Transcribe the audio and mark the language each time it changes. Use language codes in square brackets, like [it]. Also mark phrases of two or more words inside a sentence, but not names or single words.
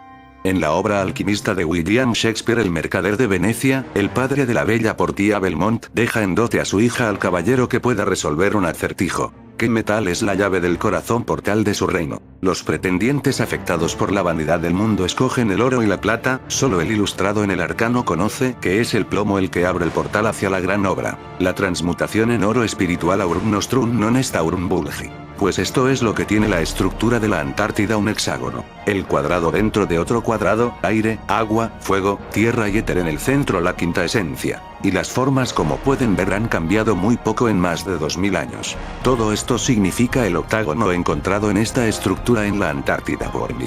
[es] En la obra alquimista de William Shakespeare El mercader de Venecia, el padre de la bella Portia Belmont deja en dote a su hija al caballero que pueda resolver un acertijo. ¿Qué metal es la llave del corazón portal de su reino? Los pretendientes afectados por la vanidad del mundo escogen el oro y la plata, solo el ilustrado en el arcano conoce que es el plomo el que abre el portal hacia la gran obra. La transmutación en oro espiritual [la] aurum nostrum non est aurum vulgi. [es] Pues esto es lo que tiene la estructura de la Antártida, un hexágono. El cuadrado dentro de otro cuadrado, aire, agua, fuego, tierra y éter en el centro la quinta esencia. Y las formas como pueden ver han cambiado muy poco en más de 2000 años. Todo esto significa el octágono encontrado en esta estructura en la Antártida por mí.